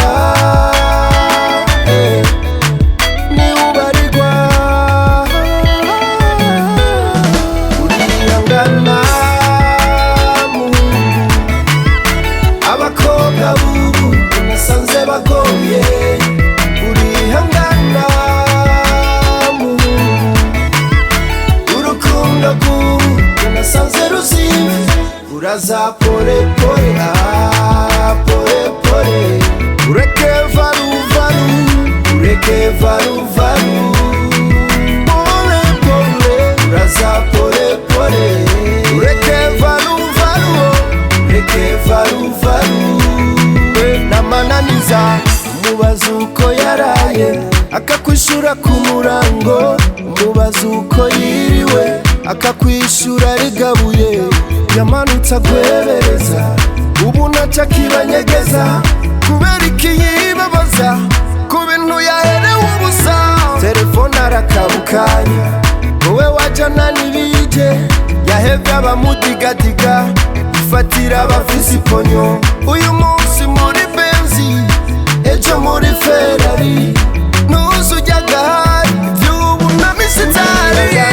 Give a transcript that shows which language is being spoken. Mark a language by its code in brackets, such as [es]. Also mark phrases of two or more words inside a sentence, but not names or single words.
[rn] niwubarirwa urihangana muhungu abakobwa bubu nasanze bagoye urihangana muhungu urukundo rw'ubu nasanze ruzibe uraza [sw] pole pole pole pole [rn] ureke varu varu ureke varu varu [sw] pole pole [rn] uraza [sw] pole pole [rn] ureke varu varu ureke varu varu namananiza umubaza uko yaraye akakwishura ku murango umubaza uko yiriwe akakwishura rigabuye yamanutse agwebereza ubu naca kibanyegeza kubera ikiyibabaza ku bintu yaherewe ubusa telefone arakabukanya wowe wajana n'ibije yahevye abamudigadiga ifatira abafise iponyo uyu munsi muri benzi ejo muri ferari nuzu ujyagahari vy'ubu na misitari